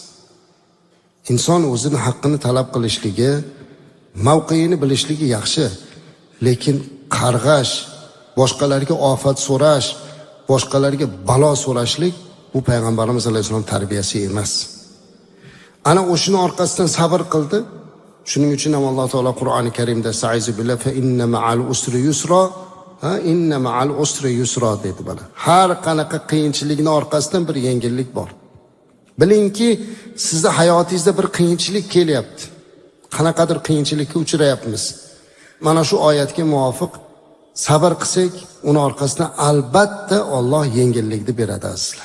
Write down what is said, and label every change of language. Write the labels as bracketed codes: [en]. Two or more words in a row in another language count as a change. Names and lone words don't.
[uz] Inson o'zini haqqini talab qilishligi, mavqeini bilishligi yaxshi, lekin qarg'ash, boshqalarga ofat so'rash, boshqalarga balo so'rashlik bu payg'ambarimiz alayhisalom tarbiyasi emas. Ana o'shini orqasidan sabr qildi. Shuning uchun ham Alloh taolo Qur'oni Karimda [ar] "سعيذو بالله فإن مع العسر يسرا", إن مع العسر يسرا [uz] dedi bana. Har qanaqa qiyinchilikning orqasidan bir yengillik bor. Bilingki, sizda hayotingizda bir qiyinchilik kelyapti. Qanaqadir qiyinchilikka uchrayapmiz. Mana shu oyatga muvofiq sabr qilsak, uni orqasidan albatta Alloh yengillikni beradi azizlar.